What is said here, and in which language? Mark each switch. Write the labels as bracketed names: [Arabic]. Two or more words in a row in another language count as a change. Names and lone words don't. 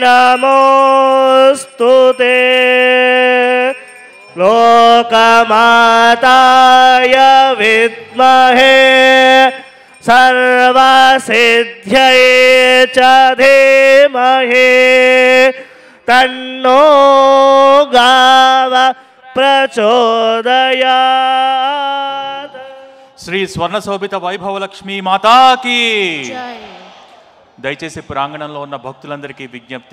[Sanskrit] नमोऽस्तुते लोकमाताय विद्महे सर्वसिद्ध्यै च धीमहि तन्नो गाव प्रचोदयात्। [Telugu] శ్రీ స్వర్ణ శోభిత వైభవలక్ష్మి మాతాకి జై. దయచేసి ప్రాంగణంలో ఉన్న భక్తులందరికీ విజ్ఞప్తి.